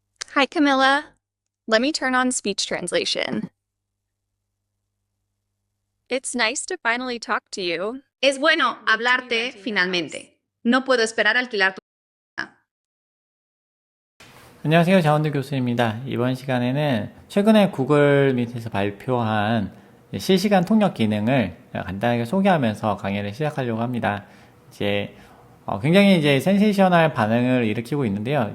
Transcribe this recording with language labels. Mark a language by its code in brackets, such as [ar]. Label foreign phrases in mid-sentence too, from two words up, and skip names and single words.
[en] Hi, Camilla. Let me turn on speech translation. It's nice to finally talk to you. [es] Es bueno hablarte finalmente. No puedo esperar a alquilar tu casa. [ko] 안녕하세요. 자원드 교수입니다. 이번 시간에는 최근에 구글 밑에서 발표한 실시간 통역 기능을 간단하게 소개하면서 강의를 시작하려고 합니다. 이제 굉장히 이제 센세이셔널 반응을 일으키고 있는데요.